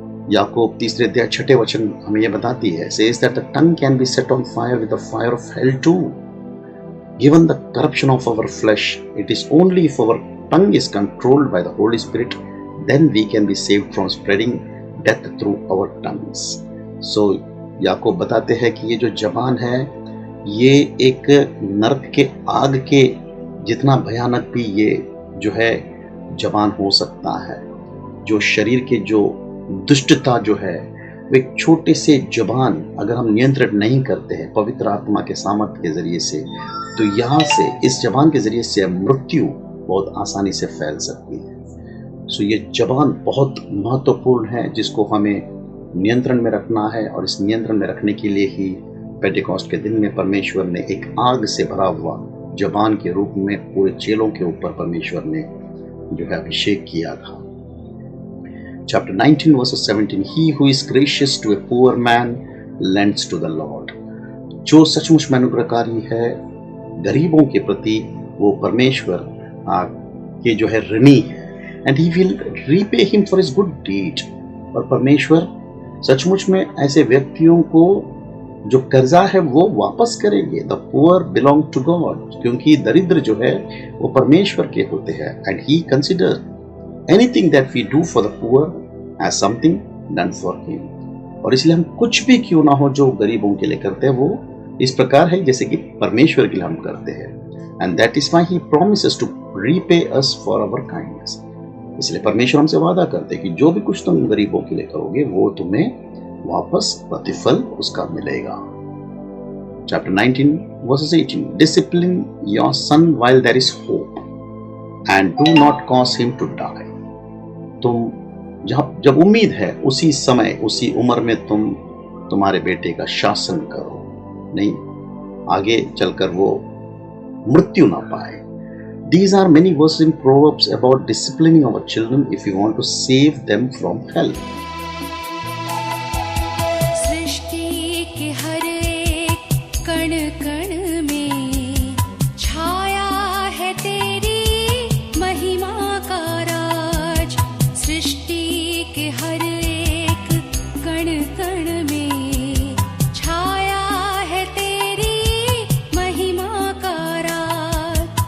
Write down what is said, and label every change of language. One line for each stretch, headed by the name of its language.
Hindi: याकूब 3 अध्याय 6 वचन हमें यह बताती है,
English: says that the tongue can be set on fire with the fire of hell too. Given the corruption of our flesh, it is only if our tongue is controlled by the Holy Spirit, then we can be saved from spreading death through our tongues.
Hindi: So याकूब बताते हैं कि ये जो जबान है ये एक नरक के आग के जितना भयानक भी ये जो है जबान हो सकता है। जो शरीर के जो दुष्टता जो है वो एक छोटे से ज़ुबान अगर हम नियंत्रित नहीं करते हैं पवित्र आत्मा के सामर्थ्य के ज़रिए से, तो यहाँ से इस ज़ुबान के ज़रिए से मृत्यु बहुत आसानी से फैल सकती है। सो ये ज़ुबान बहुत महत्वपूर्ण है जिसको हमें नियंत्रण में रखना है, और इस नियंत्रण में रखने के लिए ही पेंटेकोस्ट के दिन में परमेश्वर ने एक आग से भरा हुआ ज़ुबान के रूप में पूरे चेलों के ऊपर परमेश्वर ने जो है अभिषेक किया था।
English: Chapter 19 verses 17, He who is gracious to a poor man lends to the Lord.
Hindi: जो सचमुच में अनुग्रहकारी है गरीबों के प्रति, वो परमेश्वर के जो है ऋणी है,
English: and he will repay him for his good deed.
Hindi: और परमेश्वर सचमुच में ऐसे व्यक्तियों को जो कर्जा है वो वापस करेंगे।
English: The poor belong to God,
Hindi: क्योंकि दरिद्र जो है वो परमेश्वर के होते हैं,
English: and he consider anything that we do for the poor as something done for him.
Hindi: और इसलिए हम कुछ भी क्यों ना हो जो गरीबों के लिए करते हैं वो इस प्रकार है जैसे कि परमेश्वर के लिए हम करते हैं।
English: And that is why he promises to repay us for our kindness.
Hindi: इसलिए परमेश्वर हमसे वादा करते हैं कि जो भी कुछ तुम गरीबों के लिए करोगे वो तुम्हें वापस प्रतिफल उसका मिलेगा।
English: Chapter 19 verses 18, Discipline your son while there is hope and do not cause him to die.
Hindi: तुम जब उम्मीद है उसी समय उसी उम्र में तुम तुम्हारे बेटे का शासन करो, नहीं आगे चलकर वो मृत्यु ना पाए।
English: These are many verses in Proverbs about disciplining our children if we want to save them from hell.
Hindi: सृष्टि के हर एक कण कण में छाया है तेरी महिमा का राज। सृष्टि के हर एक कण कण में छाया है तेरी महिमा का राज।